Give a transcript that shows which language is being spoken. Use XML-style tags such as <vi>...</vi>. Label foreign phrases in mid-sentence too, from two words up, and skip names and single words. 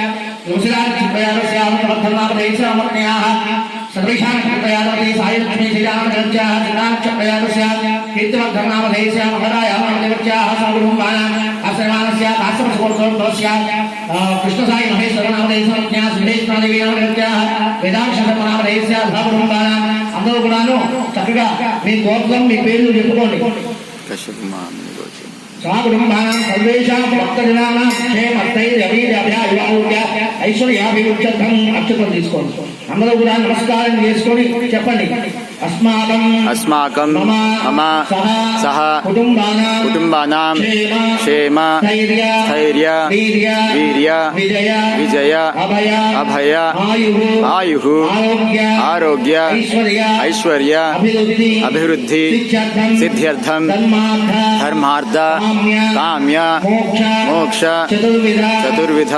<sa>सर्वेषां कृपयावती सायलक्ष्मी श्रीरामदेवत्याः श्रीरामचक्रयादस्य कीर्तिवर्धननामधेयस्य महरायामदेवत्याः सागुरुम्बाणाम् आश्रमानस्य काश्यपस्कोत्रोद्भवस्य कृष्णसाई महेश्वरनामधेयस्य श्रीवेष्णादेवी नामदेवत्याः वेदांशनामधेयस्य सागुरुम्बाणाम्</sa> <te>అందరూ కూడాను చక్కగా మీ గోత్రం మీ పేర్లు చెప్పుకోండి.</te> <sa>स्वागुरुम्बाणां सर्वेषां भक्तजनानां क्षेमर्थैर्यभिवृद्ध्या ऐश्वर्याभिवृद्ध्यर्थं</sa> <te>అక్షతలు తీసుకోండి. అందరూ కూడా నమస్కారం చేసుకొని చెప్పండి.</te> <sa>अस्माकं मम सह कुटुम्बानां क्षेम स्थैर्य वीर्य विजय अभय आयुः आरोग्य ऐश्वर्य अभिवृद्धि सिद्ध्यर्थं धर्मार्थ काम्य मोक्ष चतुर्विध</sa>